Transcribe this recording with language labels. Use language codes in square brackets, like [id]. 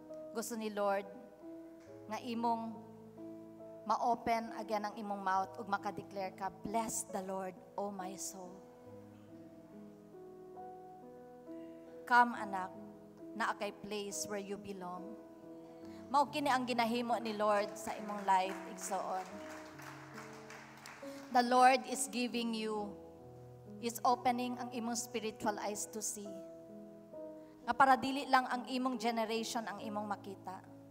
[ceb] Gusto ni Lord nga imong ma-open again ang imong mouth ug makadeclare ka, [en] bless the Lord, O my soul. Come, anak, na kay place where you belong. [ceb] Mao kini ang ginahimo ni Lord sa imong life, igsoon. [en] The Lord is giving you, is opening ang imong spiritual eyes to see. [ceb] Nga para dili lang ang imong generation ang imong makita.